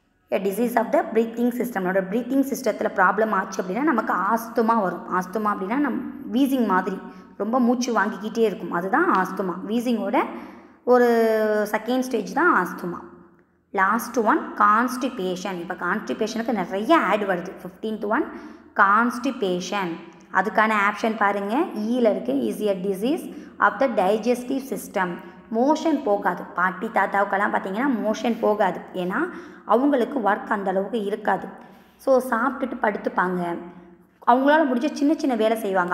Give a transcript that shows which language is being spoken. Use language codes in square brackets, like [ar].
[en] A disease of the breathing system. [ta] நம்மளோட breathing சிஸ்டத்தில் problem ஆச்சு அப்படின்னா நமக்கு ஆஸ்துமா வரும். ஆஸ்துமா அப்படின்னா வீசிங் மாதிரி ரொம்ப மூச்சு வாங்கிக்கிட்டே இருக்கும், அதுதான் ஆஸ்துமா. வீசிங்கோட ஒரு செகண்ட் ஸ்டேஜ் தான் ஆஸ்துமா. Last one constipation. இப்போ கான்ஸ்டிபேஷனுக்கு நிறைய ஆட் வருது. [en] 15th one constipation. [ta] அதுக்கான ஆப்ஷன் பாருங்கள், ஈயில் இருக்குது. [en] Is a disease of the digestive system. [ta] Motion போகாது. பாட்டி தாத்தாவுக்கெல்லாம் பார்த்திங்கன்னா மோஷன் போகாது. ஏன்னா அவங்களுக்கு ஒர்க் அந்தளவுக்கு இருக்காது. ஸோ சாப்பிட்டுட்டு படுத்துப்பாங்க. அவங்களால முடிஞ்ச சின்ன வேலை செய்வாங்க.